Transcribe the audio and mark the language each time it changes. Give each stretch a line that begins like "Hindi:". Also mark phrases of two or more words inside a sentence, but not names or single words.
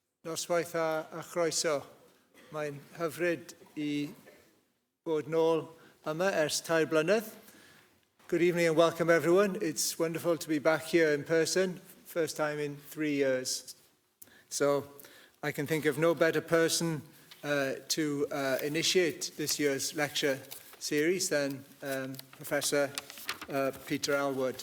Welsh: Noswaith a chroeso. Mae'n hyfryd I bod nôl yma ers 3 blynedd.
English: Good evening and welcome everyone. It's wonderful to be back here in person, first time in 3 years. So I can think of no better person to initiate this year's lecture series than Professor Peter Elwood.